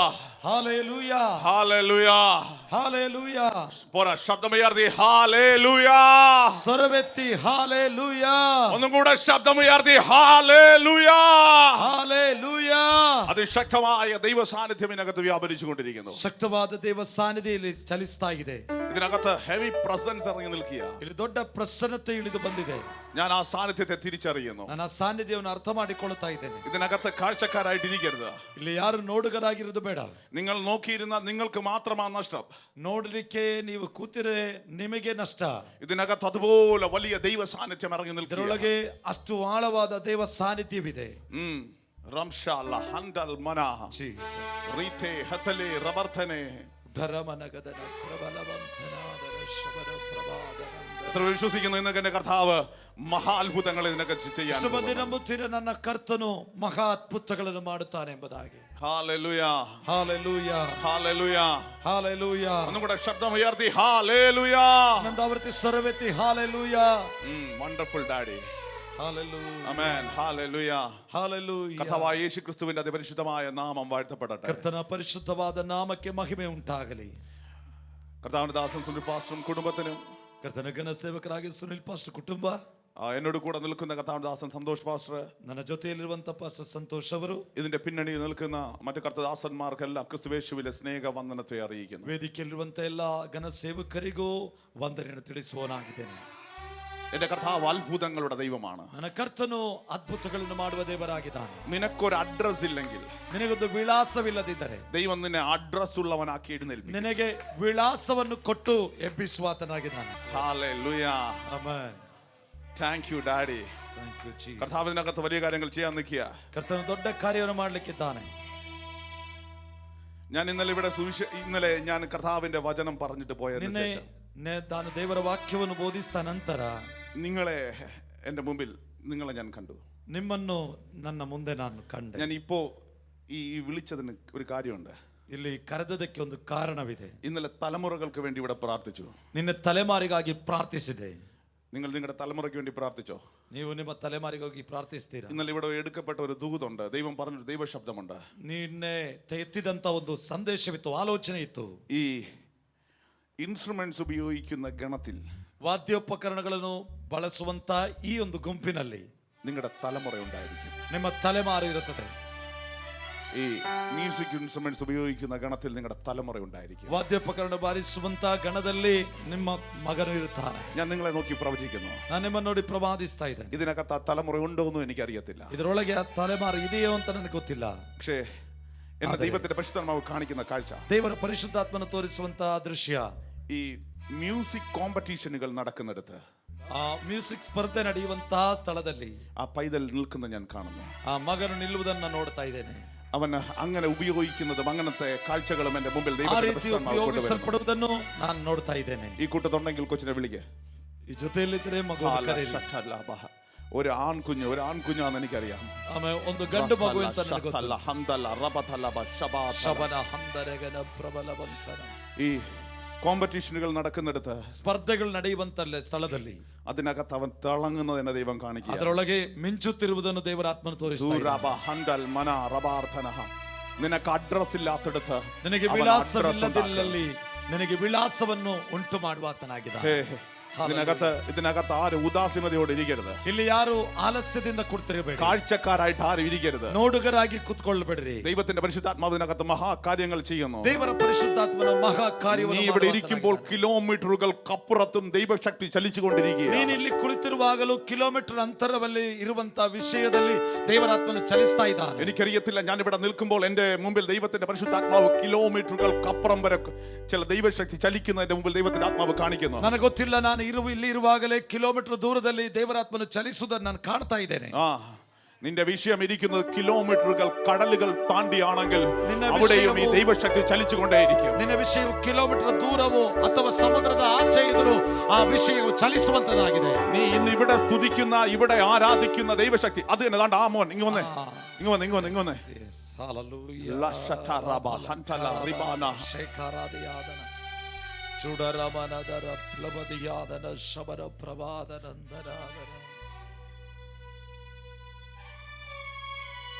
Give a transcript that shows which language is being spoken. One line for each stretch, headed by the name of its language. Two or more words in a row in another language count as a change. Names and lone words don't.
Malayalam: Hallelujah. Hallelujah. Hallelujah. പോരാ, ശബ്ദമുയർത്തി Hallelujah. സ്വരമെത്തി Hallelujah. ഒന്നും കൂടെ ശബ്ദമുയർത്തി Hallelujah. Hallelujah. അതിശക്തമായ ദൈവ സാന്നിധ്യം ഇതിനകത്ത് വ്യാപരിച്ചുകൊണ്ടിരിക്കുന്നു.
Kannada: ಶಕ್ತವಾದ ದೇವ ಸಾನ್ನಿಧ್ಯದಲ್ಲಿ ಚಲಿಸ್ತಾ ಇದೆ.
Malayalam: ഇതിനകത്ത്
English: heavy presence
Malayalam: ഇറങ്ങി നിൽക്കുക.
Kannada: ಇಲ್ಲಿ ದೊಡ್ಡ ಪ್ರಸನ್ನತೆ ಇಳಿದು ಬಂದಿದೆ.
Malayalam: ഞാൻ ആ സാന്നിധ്യത്തെ തിരിച്ചറിയുന്നു.
Kannada: ನಾನು ಆ ಸಾನ್ನಿಧ್ಯವನ್ನು ಅರ್ಥ ಮಾಡಿಕೊಳ್ಳುತ್ತಾ ಇದ್ದೇನೆ.
Malayalam: ഇതിനകത്ത് കാഴ്ചക്കാരായിട്ടിരിക്കരുത്.
Kannada: ಇಲ್ಲಿ ಯಾರು ನೋಡುಗರಾಗಿರೋದು ಬೇಡ.
Malayalam: നിങ്ങൾ നോക്കിയിരുന്ന നിങ്ങൾക്ക് മാത്രമാണ് നഷ്ടം.
Kannada: ನೋಡಲಿಕ್ಕೆ ನೀವು ಕೂತಿರೆ ನಿಮಗೆ ನಷ್ಟ.
Malayalam: ഇതിനകത്ത് അതുപോലെ വലിയ ദൈവ സാന്നിധ്യം ഇറങ്ങി നിൽക്കുക.
Kannada: ಇದರೊಳಗೆ ಅಷ್ಟು ಆಳವಾದ ದೇವ ಸಾನ್ನಿಧ್ಯವಿದೆ. റംഷാല ഹൻഡൽ മനാഹ
Malayalam: Jesus. റീതേ ഹതലേ റബർതനെ ധരമനഗദന പ്രബലവന്തനാദര ശബര പ്രഭാതന. എത്ര വിശ്വസിക്കുന്നു ഇന്നൊക്കെ എൻ്റെ കർത്താവ് മഹാ അത്ഭുതങ്ങൾ ഇതിനൊക്കെ ചെയ്യാൻ
Kannada: ನಂಬುತ್ತೀರ ನನ್ನ ಕರ್ತನು ಮಹಾ ಅದ್ಭುತಗಳನ್ನು ಮಾಡುತ್ತಾನೆ ಎಂಬುದಾಗಿ.
Malayalam: ഹല്ലേലൂയ ഹല്ലേലൂയ ഹല്ലേലൂയ ഹല്ലേലൂയ. ഒന്നും കൂടെ ശബ്ദം ഉയർത്തി ഹല്ലേലൂയ.
Kannada: ನಂದಾವರ್ತಿ ಸ್ವರವೆತ್ತಿ ಹಲ್ಲೆಲೂಯ.
English: wonderful daddy.
Malayalam: ഹല്ലേലൂയ. ആമേൻ. ഹല്ലേലൂയ. ഹല്ലേലൂയ. കർത്താവായ യേശുക്രിസ്തുവിന്റെ അതിപരിശുദ്ധമായ നാമം വാഴ്ത്തപ്പെടട്ടെ.
Kannada: ಕರ್ತನ ಪರಿಶುದ್ಧವಾದ ನಾಮಕ್ಕೆ ಮಹಿಮೆ ಉಂಟಾಗಲಿ.
Malayalam: കർത്താവിന്റെ ദാസൻ സുനിൽ പാസ്റ്ററും കുടുംബത്തിനും
Kannada: ಕರ್ತನ ಘನ ಸೇವಕರಾಗಿ ಸುನಿಲ್ ಪಾಸ್ಟರ್ ಕುಟುಂಬ,
Malayalam: എന്നോട് കൂടെ നിൽക്കുന്ന കർത്താവിന്റെ ദാസൻ സന്തോഷ് പാസ്റ്റർ,
Kannada: ನನ್ನ ಜೊತೆಯಲ್ಲಿರುವಂತ ಪಾಸ್ಟರ್ ಸಂತೋಷ್ ಅವರು,
Malayalam: ഇതിന്റെ പിന്നണിയിൽ നിൽക്കുന്ന മറ്റു കർത്തദാസന്മാർക്കെല്ലാം ക്രിസ്തുവേശുവിലെ സ്നേഹ വന്ദനത്തെ അറിയിക്കുന്നു.
Kannada: ವೇದಿಕೆಯಲ್ಲಿರುವಂತ ಎಲ್ಲ ಘನ ಸೇವಕರಿಗೂ ವಂದನೆಯನ್ನು ತಿಳಿಸುವನಾಗಿದ್ದೇನೆ.
Malayalam: എന്റെ കർത്താവ് അത്ഭുതങ്ങളുടെ ദൈവമാണ്.
Kannada: ನನ್ನ ಕರ್ತನು ಅದ್ಭುತಗಳನ್ನು ಮಾಡುವ ದೇವರಾಗಿದ್ದಾನೆ.
Malayalam: നിനക്കൊരു അഡ്രസ് ഇല്ലെങ്കിൽ,
Kannada: ನಿನಗೊಂದು ವಿಳಾಸವಿಲ್ಲದಿದ್ದರೆ
Malayalam: ദൈവം നിന്നെ അഡ്രസ് ഉള്ളവനാക്കി എഴുന്നേൽപ്പിക്കും.
Kannada: ನಿನಗೆ ವಿಳಾಸವನ್ನು ಕೊಟ್ಟು ಎಬ್ಬಿಸುವಾತನಾಗಿದ್ದಾನೆ.
Malayalam: ഹല്ലേലൂയ.
Kannada: ಆಮೆನ್.
English: thank you daddy. thank you Jesus.
Malayalam: കർത്താവിനകത്ത് വലിയ കാര്യങ്ങൾ ചെയ്യാൻ നിൽക്കുക.
Kannada: ಕರ್ತನು ದೊಡ್ಡ ಕಾರ್ಯವನ್ನು ಮಾಡಲಿಕ್ಕಿದ್ದಾನೆ.
Malayalam: ഞാൻ ഇന്നലെ ഞാൻ കർത്താവിന്റെ വചനം പറഞ്ഞിട്ട് പോയതിനു ശേഷം
Kannada: ನಾನು ದೇವರ ವಾಕ್ಯವನ್ನು ಬೋಧಿಸಿದ ನಂತರ
Malayalam: നിങ്ങളെ ഞാൻ കണ്ടു.
Kannada: ನಿಮ್ಮನ್ನು ನನ್ನ ಮುಂದೆ ನಾನು ಕಂಡೆ.
Malayalam: ഞാൻ ഇപ്പോ ഈ വിളിച്ചതിന് ഒരു കാര്യമുണ്ട്.
Kannada: ಇಲ್ಲಿ ಕರೆದದಕ್ಕೆ ಒಂದು ಕಾರಣವಿದೆ.
Malayalam: ഇന്നലെ തലമുറകൾക്ക് വേണ്ടി ഇവിടെ പ്രാർത്ഥിച്ചു.
Kannada: ನಿನ್ನ ತಲೆಮಾರಿಗಾಗಿ ಪ್ರಾರ್ಥಿಸಿದೆ.
Malayalam: നിങ്ങൾ നിങ്ങളുടെ തലമുറയ്ക്ക് വേണ്ടി പ്രാർത്ഥിച്ചോ?
Kannada: ನೀವು ನಿಮ್ಮ ತಲೆಮಾರಿಗಾಗಿ ಪ್ರಾರ್ಥಿಸ್ತೀರಾ?
Malayalam: ഇന്നലെ ഇവിടെ എടുക്കപ്പെട്ട ഒരു ദൂതുണ്ട്. ദൈവം പറഞ്ഞൊരു ദൈവശബ്ദമുണ്ട്.
Kannada: ನಿನ್ನೆ ಎತ್ತಿದಂತ ಒಂದು ಸಂದೇಶವಿತ್ತು, ಆಲೋಚನೆ ಇತ್ತು.
Malayalam: ഈ ഇൻസ്ട്രുമെന്റ്സ് ഉപയോഗിക്കുന്ന ഗണത്തിൽ,
Kannada: ವಾದ್ಯೋಪಕರಣಗಳನ್ನು ಬಳಸುವಂತ ಈ ಒಂದು ಗುಂಪಿನಲ್ಲಿ
Malayalam: നിങ്ങളുടെ തലമുറ ഉണ്ടായിരിക്കും.
Kannada: ನಿಮ್ಮ ತಲೆಮಾರು ಇರುತ್ತದೆ.
Malayalam: ഈ
English: music instruments
Malayalam: ഉപയോഗിക്കുന്ന ഗണത്തിൽ നിങ്ങളുടെ തലമുറ ഉണ്ടായിരിക്കും.
Kannada: ವಾದ್ಯೋಪಕರಣ ಬಾರಿಸುವಂತ ಗಣದಲ್ಲಿ ನಿಮ್ಮ ಮಗನು ಇರುತ್ತಾನೆ.
Malayalam: ഞാൻ നിങ്ങളെ നോക്കി പ്രവചിക്കുന്നു.
Kannada: ನಾನು ನಿಮ್ಮನ್ನು ನೋಡಿ ಪ್ರವಾದಿಸ್ತಾ ಇದ್ದೇನೆ.
Malayalam: ഇതിനകത്ത് ആ തലമുറ ഉണ്ടോ എന്ന് എനിക്കറിയത്തില്ല.
Kannada: ಇದರೊಳಗೆ ಆ ತಲೆಮಾರು ಇದೆಯೋ ಅಂತ ನನಗೆ ಗೊತ್ತಿಲ್ಲ.
Malayalam: പക്ഷേ എന്റെ ദൈവത്തിന്റെ പരിശുദ്ധാത്മാവ് കാണിക്കുന്ന കാഴ്ച,
Kannada: ದೇವರ ಪರಿಶುದ್ಧಾತ್ಮನ ತೋರಿಸುವಂತಹ ದೃಶ್ಯ,
Malayalam: ഈ
English: music competitions
Malayalam: നടക്കുന്നിടത്ത്,
Kannada: ಆ ಮ್ಯೂಸಿಕ್ ಸ್ಪರ್ಧೆ ನಡೆಯುವಂತಹ ಸ್ಥಳದಲ್ಲಿ
Malayalam: ആ പൈതൽ നിൽക്കുന്ന ഞാൻ കാണുന്നു.
Kannada: ಆ മകನು ನಿಲ್ಲುವುದನ್ನ ನೋಡ್ತಾ ಇದ್ದೇನೆ.
Malayalam: അവൻ അങ്ങനെ ഉപയോഗിക്കുന്നതും അങ്ങനത്തെ കാഴ്ചകളും എന്റെ മുമ്പിൽ
Kannada: ಉಪಯೋಗಿಸಲ್ಪಡುವುದನ್ನು ನಾನು ನೋಡ್ತಾ ಇದ್ದೇನೆ.
Malayalam: ഈ കൂട്ടത്തുണ്ടെങ്കിൽ കൊച്ചിനെ വിളിക്കേ.
Kannada: ಈ ಜೊತೆಯಲ್ಲಿದ್ದರೆ ಮಗು,
Malayalam: ഒരു ആൺകുഞ്ഞാന്ന് എനിക്കറിയാം.
Kannada: ಒಂದು ಗಂಡು ಮಗು ಅಂತ
Malayalam: ഈ കോമ്പറ്റീഷനുകൾ നടക്കുന്നിടത്ത്,
Kannada: ಸ್ಪರ್ಧೆಗಳು ನಡೆಯುವಂತ ಸ್ಥಳದಲ್ಲಿ
Malayalam: അതിനകത്ത് അവൻ തിളങ്ങുന്നതിനെ ദൈവം കാണിക്കുക.
Kannada: ಅದರೊಳಗೆ ಮಿಂಚುತ್ತಿರುವುದನ್ನು ದೇವರ ಆತ್ಮನು ತೋರಿಸುತ್ತಾನೆ.
Malayalam: നിനക്ക് അഡ്രസ് ഇല്ലാത്തടത്ത്,
Kannada: ನಿನಗೆ ವಿಳಾಸವಿಲ್ಲದಿದ್ದಲ್ಲಿ ನಿನಗೆ ವಿಳಾಸವನ್ನು ಉಂಟು ಮಾಡುವಾತನಾಗಿದ್ದಾನೆ.
Malayalam: ഇതിനകത്ത് ആരും ഉദാസീനതയോടെ ഇരിക്കരുത്.
Kannada: ಇಲ್ಲಿ ಯಾರು ಆಲಸ್ಯದಿಂದ ಕೂರ್ತಿರಬೇಡಿ.
Malayalam: കാഴ്ചക്കാരായിട്ട് ആരും ഇരിക്കരുത്.
Kannada: ನೋಡುಗರಾಗಿ ಕೂತ್ಕೊಳ್ಳಬೇಡಿ.
Malayalam: ദൈവത്തിന്റെ പരിശുദ്ധാത്മാവ് ഇതിനകത്ത് മഹാകാര്യങ്ങൾ ചെയ്യുന്നു.
Kannada: ದೇವರ ಪರಿಶುದ್ಧಾತ್ಮನ ಮಹಾಕಾರ್ಯವನ್ನು
Malayalam: നീ ഇവിടെ ഇരിക്കുമ്പോൾ കിലോമീറ്ററുകൾക്കപ്പുറത്തും ദൈവശക്തി ചലിച്ചുകൊണ്ടിരിക്കുകയാണ്.
Kannada: ನೀನು ಇಲ್ಲಿ ಕುಳಿತಿರುವಾಗಲೂ ಕಿಲೋಮೀಟರ್ ಅಂತರದಲ್ಲಿ ಇರುವಂತಹ ವಿಷಯದಲ್ಲಿ ದೇವರಾತ್ಮನು ಚಲಿಸ್ತಾ ಇದ್ದಾನೆ.
Malayalam: എനിക്കറിയത്തില്ല, ഞാൻ ഇവിടെ നിൽക്കുമ്പോൾ എന്റെ മുമ്പിൽ ദൈവത്തിന്റെ പരിശുദ്ധാത്മാവ് കിലോമീറ്ററുകൾക്കപ്പുറം വരെ ചില ദൈവശക്തി ചലിക്കുന്നതിന്റെ മുമ്പിൽ ദൈവത്തിന്റെ ആത്മാവ് കാണിക്കുന്നു.
Kannada: ನನಗೆ ಗೊತ್ತಿಲ್ಲ, ನಾನು ಇಲ್ಲಿ ಇರುವಾಗಲೇ ಕಿಲೋಮೀಟರ್ ದೂರದಲ್ಲಿ ದೇವರಾತ್ಮನು ಚಲಿಸುವುದನ್ನು ನಾನು ಕಾಣ್ತಾ ಇದ್ದೇನೆ.
Malayalam: നിന്റെ വിഷയം ഇരിക്കുന്നത് കിലോമീറ്ററുകൾ കടലുകൾ താണ്ടിയാണെങ്കിൽ അവിടെയും ഈ ദൈവശക്തി ചലിച്ചുകൊണ്ടേയിരിക്കും.
Kannada: നിന്റെ വിഷയം കിലോമീറ്റർ ദൂരവോ ಅಥವಾ ಸಮುದ್ರದ ಆಚೆ ಇದ್ದರೂ ആ വിഷയം ചലിಸುವಂತದಾಗಿದೆ.
Malayalam: നീ ഇന്ന് ഇവിടെ സ്തുതിക്കുന്ന, ഇവിടെ ആരാധിക്കുന്ന ദൈവശക്തി അത് തന്നെ. ദാണ്ട ആ മോൻ ഇങ്ങ് വന്നേ. ഹല്ലേലൂയ. ചുടരമനദര പ്ലവദിയാദന ശബര പ്രവാദനന്ദരാദന.